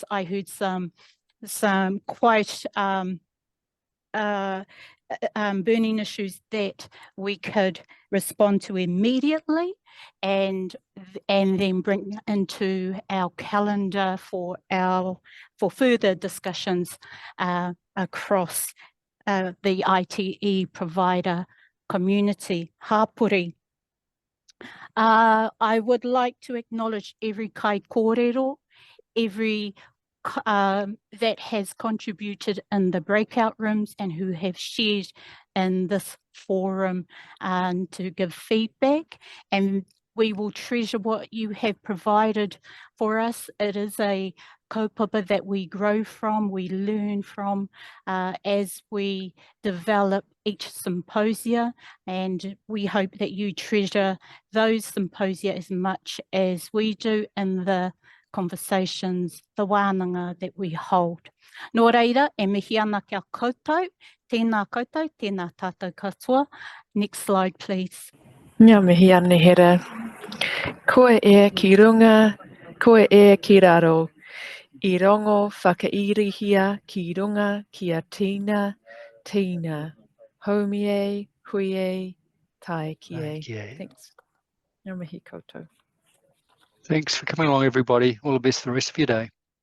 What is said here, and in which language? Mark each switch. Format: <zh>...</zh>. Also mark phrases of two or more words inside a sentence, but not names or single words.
<en>I heard some quite burning issues that we could respond to immediately and then bring into our calendar for further discussions across the ITE provider community. Hapuri. I would like to acknowledge every</en> <mi>kai kōrero,</mi> <en>every that has contributed in the breakout rooms and who have shared in this forum to give feedback, and we will treasure what you have provided for us. It is a kaupapa that we grow from, we learn from as we develop each symposia, and we hope that you treasure those symposia as much as we do in the conversations, the wānanga that we hold.</en> <mi>Nō reira, e mihi ana kia koutou, tēnā koutou, tēnā tātou katoa.</mi> <en>Next slide, please.</en> <mi>Ngā mihi ana hera. Koe e ki runga, koe e ki raro. I rongo whakairihia ki runga kia tīna, tīna. Haumie, hui, tai kie. Thanks. Ngā mihi koutou.</mi> <en>Thanks for coming along, everybody. All the best for the rest of your day.</en>